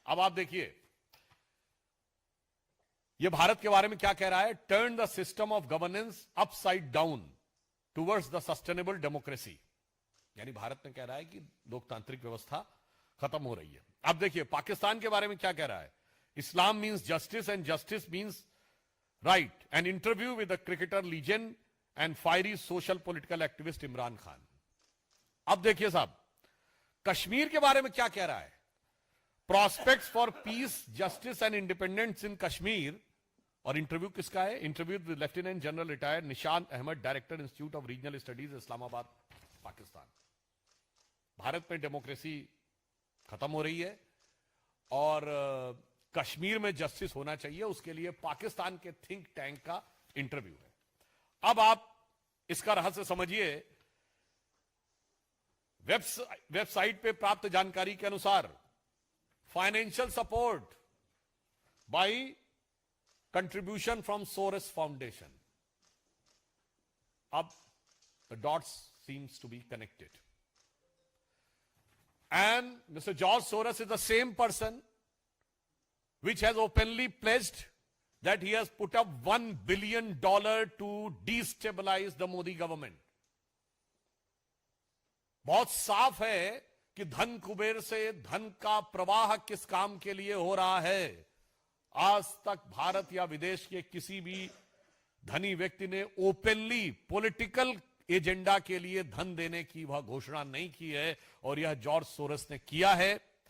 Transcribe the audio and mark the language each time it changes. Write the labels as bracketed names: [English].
[Hindi] अब आप देखिए, यह भारत के बारे में क्या कह रहा है। [English] Turn the system of governance upside down towards the sustainable democracy. [Hindi] यानी भारत में कह रहा है कि लोकतांत्रिक व्यवस्था खत्म हो रही है। अब देखिए, पाकिस्तान के बारे में क्या कह रहा है। [English] Islam means justice and justice means right, an interview with the cricketer legend and fiery social political activist Imran Khan. [Hindi] अब देखिए साहब, कश्मीर के बारे में क्या कह रहा है। [English] prospects for peace, justice and independence in Kashmir. [Hindi] और इंटरव्यू किसका है। [English] Interview with lieutenant general retired Nishan Ahmed, director institute of regional studies, Islamabad, Pakistan. [Hindi] Bharat में डेमोक्रेसी खत्म हो रही है और कश्मीर में जस्टिस होना चाहिए, उसके लिए पाकिस्तान के थिंक टैंक का इंटरव्यू है। अब आप इसका रहस्य समझिए। वेबसाइट पे प्राप्त जानकारी के अनुसार [English] financial support by contribution from Soros Foundation. Ab the dots seems to be connected. And Mr. George Soros is the same person which has openly pledged that he has put up $1 billion to destabilize the Modi government. [Hindi] बहुत साफ है कि धन कुबेर से धन का प्रवाह किस काम के लिए हो रहा है। आज तक भारत या विदेश के किसी भी धनी व्यक्ति ने [English] openly political agenda [Hindi] के लिए धन देने की वह घोषणा नहीं की है, और यह जॉर्ज सोरस ने किया है।